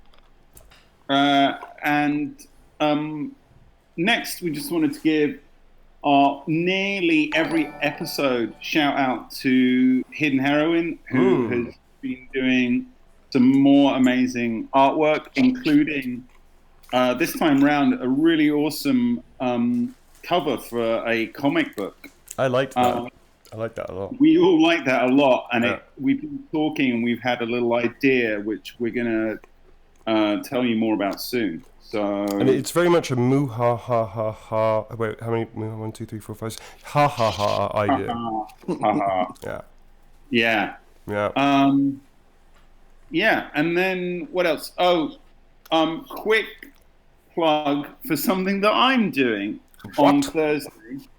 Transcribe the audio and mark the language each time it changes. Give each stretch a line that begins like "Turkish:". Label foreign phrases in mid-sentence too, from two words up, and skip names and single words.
English: Next, we just wanted to give our nearly every episode shout out to Hidden Heroine, who has been doing some more amazing artwork, including this time round a really awesome cover for a comic book. I liked that. I like that a lot. We all like that a lot, and we've been talking and we've had a little idea which we're going to tell you more about soon. So, and it's very much a moo ha ha ha ha. Wait, how many? 1, 2, 3, 4, 5. Ha ha ha idea. Yeah. Yeah, and then what else? Quick plug for something that I'm doing on Thursday.